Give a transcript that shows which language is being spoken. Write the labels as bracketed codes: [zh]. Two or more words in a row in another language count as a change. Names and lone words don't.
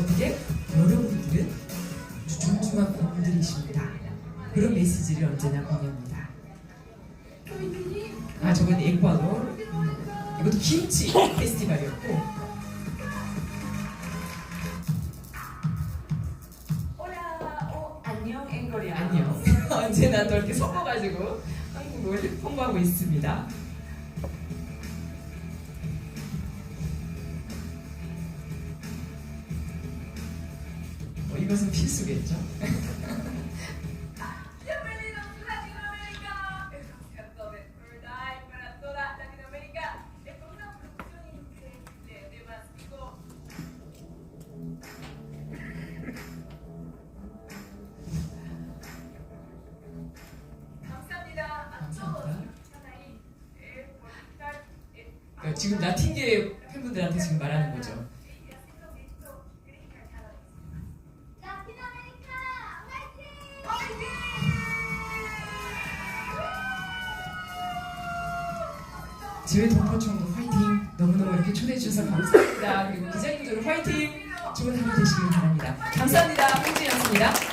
[ko] 그게 여러분들은 존중한 분들이십니다. 그런 메시지를 언제나 공유합니다. 저건 에콰도르. 이것도 김치 페스티벌이었고. [es] Hola, 안녕 en coreano. [ko] 안녕. 언제나 또 이렇게 섞어가지고 한국을 홍보하고 있습니다. 이것은 필수겠죠. [es] Bienvenidos a Latinoamérica. Es un concierto de verdad para toda Latinoamérica. Es con una producción increíble de Másico. [ko] 감사합니다. [es] A todos los que están ahí por estar [ko] 그러니까 지금 라틴계 팬분들한테 지금 말하는 거죠. [es] haciendo que esto crezca cada vez más. Latinoamérica, [ko] 지회 동포총도 화이팅! 너무너무 이렇게 초대해 주셔서 감사합니다. 그리고 기자님들 화이팅! 좋은 하루 되시길 바랍니다. 감사합니다. 홍진이었습니다.